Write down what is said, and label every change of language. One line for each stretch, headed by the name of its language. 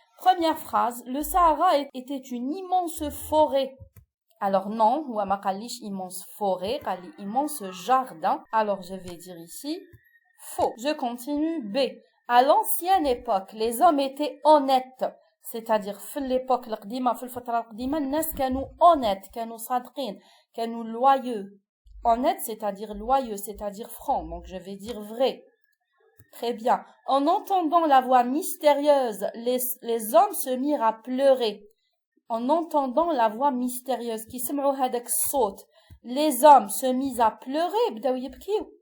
French: Première phrase, le Sahara était une immense forêt. Alors non,
Arabic: ou ma qalish
French: immense forêt,
Arabic: qali
French: immense jardin. Alors je vais dire ici faux. Je continue. B. À l'ancienne époque, les hommes étaient honnêtes. C'est-à-dire,
Arabic: في
French: l'époque
Arabic: القديمة, في الفترة القديمة, الناس كانوا
French: honnêtes,
Arabic: كانوا صادقين, كانوا
French: loyaux. Honnête, c'est-à-dire loyeux, c'est-à-dire franc. Donc je vais dire vrai. Très bien. En entendant la voix mystérieuse, les hommes se mirent à pleurer. En entendant la voix mystérieuse, qui
Arabic: سمعوا هذاك الصوت,
French: les hommes se misent à pleurer,
Arabic: بداو يبكيو.